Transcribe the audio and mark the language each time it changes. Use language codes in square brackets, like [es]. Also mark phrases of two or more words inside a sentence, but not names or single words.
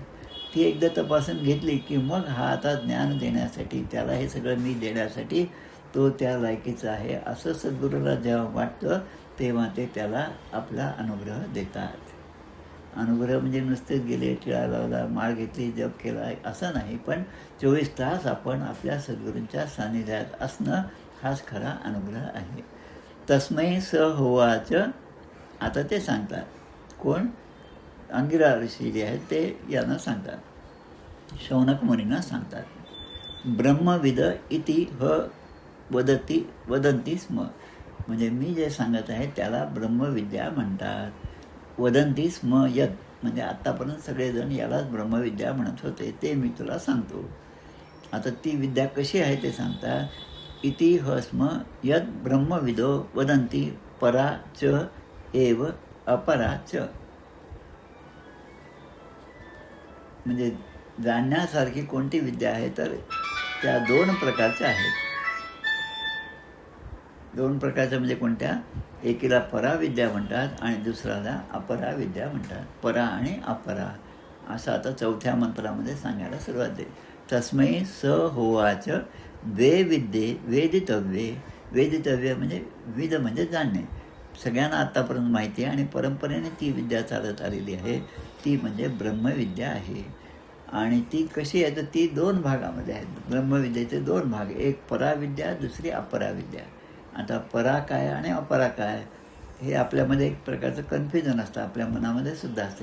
[mr] ती एकदा तपासून घेतली की मग हा आता ज्ञान देण्यासाठी, त्याला हे सगळं मी देण्यासाठी तो त्या लायकीचा आहे असं सद्गुरूला जेव्हा वाटतं तेव्हा ते त्याला आपला अनुग्रह देतात. अनुग्रह म्हणजे नुसतेच गेले, टिळा लावला, माळ घेतली, जप केला असं नाही, पण 24 तास आपण आपल्या सद्गुरूंच्या सान्निध्यात असणं हाच खरा अनुग्रह आहे. [sa] तस्मै स होवाच, [mr] आता ते सांगतात. कोण? अंगिरा ऋषी जे आहेत ते यांना सांगतात, शौनक मुनींना सांगतात. [sa] ब्रह्मविद इति वदंती स्म, [mr] म्हणजे मी जे सांगत आहे त्याला ब्रह्मविद्या म्हणतात. [sa] वदंती स्म यद, [mr] म्हणजे आत्तापर्यंत सगळेजण यालाच ब्रह्मविद्या म्हणत होते, ते मी तुला सांगतो. आता ती विद्या कशी आहे ते सांगतात. [sa] इति स्म यद ब्रह्मविदो वदंती परा च एव अपरा च, [mr] म्हणजे जाणण्यासारखी कोणती विद्या आहे तर त्या 2 प्रकारच्या आहेत. 2 प्रकारच्या म्हणजे कोणत्या? एकीला पराविद्या म्हणतात आणि दुसऱ्याला अपरा विद्या म्हणतात. परा आणि अपरा असं आता 4थ्या मंत्रामध्ये सांगायला सुरुवात आहे. [sa] तस्मै स होवाच वे विद्ये वेदितव्ये, [mr] वेदितव्य म्हणजे विद म्हणजे जाणणे. सगळ्यांना आत्तापर्यंत माहिती आहे आणि परंपरेने ती विद्या चालत आलेली आहे. ती म्हणजे ब्रह्मविद्या आहे. आणि ती कशी आहे तर ती 2 भागामध्ये आहेत. ब्रह्मविद्येचे 2 भाग, एक पराविद्या, दुसरी अपराविद्या. आता परा काय आणि अपरा काय हे आपल्यामध्ये एक प्रकारचं कन्फ्युजन असतं, आपल्या मनामध्ये सुद्धा असतं.